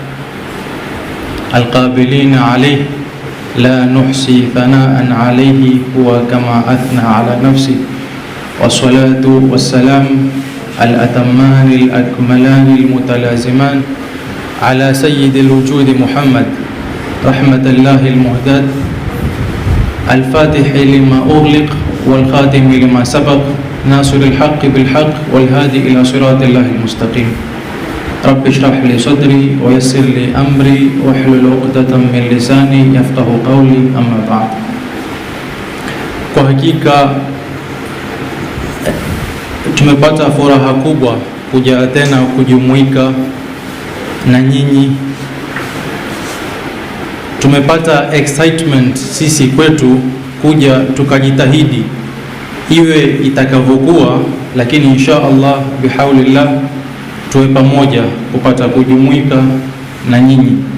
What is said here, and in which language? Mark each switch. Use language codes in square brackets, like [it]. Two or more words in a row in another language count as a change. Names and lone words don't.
[ar] القابلين عليه، لا نحصي ثناء عليه هو كما أثنى على نفسه، والصلاة والسلام الأتمان الأكملان المتلازمان على سيد الوجود محمد رحمة الله المهداة الفاتح لما أغلق والخاتم لما سبق ناصر الحق بالحق والهادي إلى صراط الله المستقيم. رب اشرح لي صدري ويسر لي أمري واحلل عقدة من لساني يفقه قولي. أما بعد. [sw] Kwa hakika tumepata furaha kubwa kuja tena kujumuika na nyinyi. Tumepata excitement sisi kwetu kuja tukajitahidi iwe itakavyokuwa, lakini [ar] إن شاء الله بحول الله [sw] tuwe pamoja kupata kujumuika na nyinyi.